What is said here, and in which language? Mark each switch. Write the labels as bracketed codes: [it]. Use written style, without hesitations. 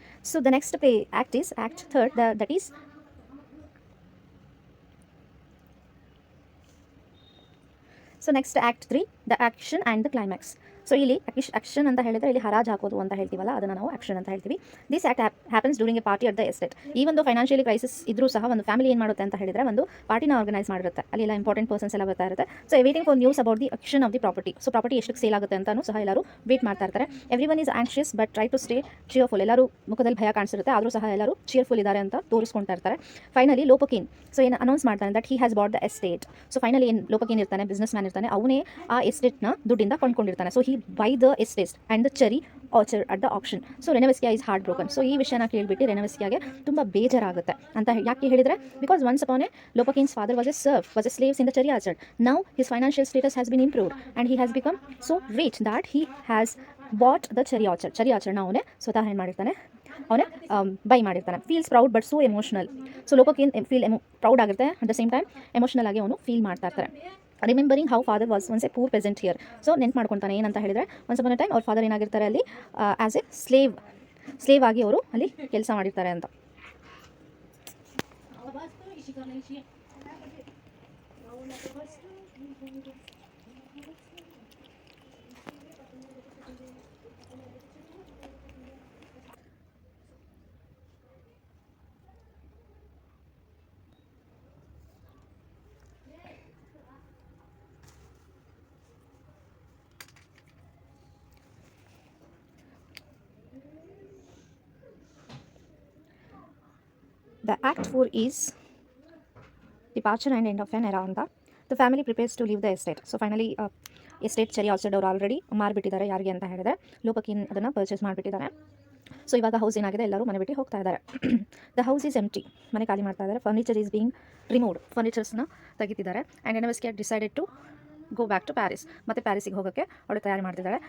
[en] So the next act is act third, that is so next act 3, the action and the climax. [kn] So ಇಲ್ಲಿ action ಅಂತ ಹೇಳಿದರೆ ಇಲ್ಲಿ ಹರಾಜು ಹಾಕೋದು ಅಂತ ಹೇಳ್ತೀವಲ್ಲ, ಅದನ್ನು ನಾವು ಆಕ್ಷನ್ ಅಂತ ಹೇಳ್ತೀವಿ. [en] This act happens during a party at the estate. [kn] ಈ ಒಂದು ಫೈನಾನ್ಷಿಯಲಿ ಕ್ರೈಸಿಸ್ ಇದ್ರೂ ಸಹ ಒಂದು ಫ್ಯಾಮಿಲಿ ಏನು ಮಾಡುತ್ತೆ ಅಂತ ಹೇಳಿದರೆ, ಒಂದು ಪಾರ್ಟಿನ ಆರ್ಗನೈಸ್ ಮಾಡಿರುತ್ತೆ, ಅಲ್ಲಿ ಎಲ್ಲ ಇಂಪಾರ್ಟೆಂಟ್ ಪರ್ಸನ್ಸ್ ಎಲ್ಲ ಬರ್ತಾ ಇರುತ್ತೆ. [en] So waiting for news about the auction of the property. [kn] So property ಎಷ್ಟಕ್ಕೆ ಸೇಲ್ ಆಗುತ್ತೆ ಅಂತಲೂ ಸಹ ಎಲ್ಲರೂ ವೇಟ್ ಮಾಡ್ತಾ ಇರ್ತಾರೆ. [en] Every one is anxious but try to stay cheerful. [kn] ಎಲ್ಲರೂ ಮುಖದಲ್ಲಿ ಭಯ ಕಾಣಿಸಿರುತ್ತೆ, ಆದರೂ ಸಹ ಎಲ್ಲರೂ ಚಿಯರ್ಫುಲ್ ಇದ್ದಾರೆ ಅಂತ ತೋರಿಸ್ಕೊಳ್ತಾ ಇರ್ತಾರೆ. ಫೈನಲಿ ಲೋಪಕಿನ್ ಸೊ ಏನು ಅನೌನ್ಸ್ ಮಾಡ್ತಾನೆ, [en] That he has bought the estate. [kn] So finally ಏನು ಲೋಪಕಿನ್ ಇರ್ತಾನೆ, ಬಿಸ್ನೆಸ್ ಮ್ಯಾನ್ ಇರ್ತಾನೆ, ಅವನೇ ಆ ಎಸ್ಟೇಟ್ನ ದುಡ್ಡಿಂದ ಕೊಂಡ್ಕೊಂಡಿರ್ತಾನೆ. [en] So he buy the estate and the cherry orchard at the auction. So Reneveskia is heartbroken. So ಈ ವಿಷಯನ ಕೇಳಿಬಿಟ್ಟು ರೆನೆವೆಸ್ಕಿಯಾಗೆ ತುಂಬ ಬೇಜಾರಾಗುತ್ತೆ ಅಂತ ಯಾಕೆ ಹೇಳಿದರೆ, because once upon a Lopakhin's father was a slaves in the cherry orchard. Now his financial status has been improved and he has become so rich that he has bought the cherry orchard. [kn] cherry orchard ನ ಅವನೇ ಸ್ವತಃ ಏನು ಮಾಡಿರ್ತಾನೆ, ಅವನೇ by ಮಾಡಿರ್ತಾನೆ. [en] Feels proud but so emotional. [kn] So ಲೋಪಕಿನ್ proud ಆಗಿರುತ್ತೆ, at the same time emotional ಆಗಿ ಅವನು ಫೀಲ್ ಮಾಡ್ತಾ ಇರ್ತಾರೆ. [en] Remembering how father was once a poor peasant here. [kn] So ನೆನ್ಪು ಮಾಡ್ಕೊತಾನೆ, ಏನಂತ ಹೇಳಿದರೆ, ಒನ್ಸ್ ಅಪಾನ್ ಎ ಟೈಮ್ ಅವ್ರ ಫಾದರ್ ಏನಾಗಿರ್ತಾರೆ ಅಲ್ಲಿ ಆ್ಯಸ್ ಎ ಸ್ಲೇವ್ ಆಗಿ ಅವರು ಅಲ್ಲಿ ಕೆಲಸ ಮಾಡಿರ್ತಾರೆ ಅಂತ. [en] The act 4 is departure and end of an era ಅಂತ. The family prepares to leave the estate. [kn] So finally estate cherry orchard ಅವರು ಆಲ್ರೆಡಿ ಮಾರಿಬಿಟ್ಟಿದ್ದಾರೆ. ಯಾರಿಗೆ ಅಂತ ಹೇಳಿದರೆ, ಲೋಪಕಿನ್ ಅದನ್ನು ಪರ್ಚೇಸ್ ಮಾಡಿಬಿಟ್ಟಿದ್ದಾರೆ. ಸೊ ಇವಾಗ ಹೌಸ್ ಏನಾಗಿದೆ, ಎಲ್ಲರೂ ಮನೆ ಬಿಟ್ಟು ಹೋಗ್ತಾ ಇದ್ದಾರೆ. [en] the house is empty, [kn] ಮನೆ ಖಾಲಿ ಮಾಡ್ತಾ ಇದ್ದಾರೆ. [en] furniture is being removed, [kn] ಫರ್ನಿಚರ್ಸ್ನ ತೆಗಿತಿದ್ದಾರೆ. [en] and Ranevskaya decided to go back to Paris, [kn] ಮತ್ತು ಪ್ಯಾರಿಸಿಗೆ ಹೋಗೋಕ್ಕೆ ಅವಳು ತಯಾರಿ ಮಾಡ್ತಿದ್ದಾಳೆ.